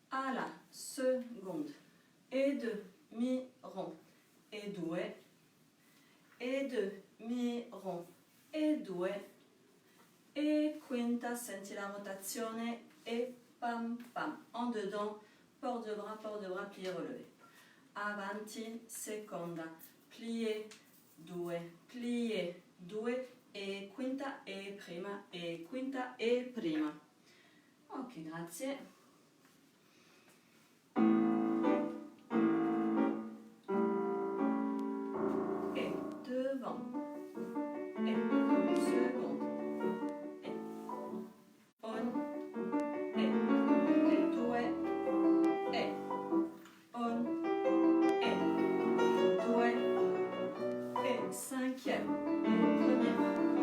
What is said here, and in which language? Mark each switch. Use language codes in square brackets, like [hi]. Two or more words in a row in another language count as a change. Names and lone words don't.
[fr] à la seconde et demi-rond [it] e due, e demi-rond e due, e quinta, senti la rotazione, e pam pam, [fr] en dedans, port de bras, plié, relevé. [it] Avanti, seconda, plié, due, e quinta e prima. Ok, grazie. E devant, e seconde, e on, e due, e on, e due, [fr] et cinquième, et première,